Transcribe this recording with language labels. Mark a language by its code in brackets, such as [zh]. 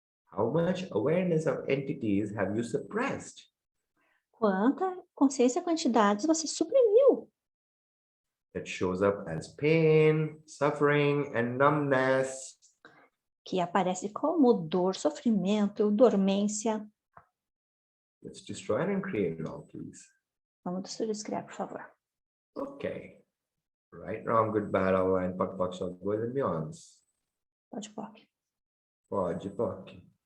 [en] How much awareness of entities have you suppressed? [pt] Quanta consciência com entidades você suprimiu? [en] That shows up as pain, suffering, and numbness. [pt] Que aparece como dor, sofrimento, dormência. [en] Let's destroy it and create it all, please. [pt] Vamos destruir e descriar, por favor. [en] Okay. Right, wrong, good, bad, all line, pak, shot, boys and beyonds. [pt] Pode, POC. Pode.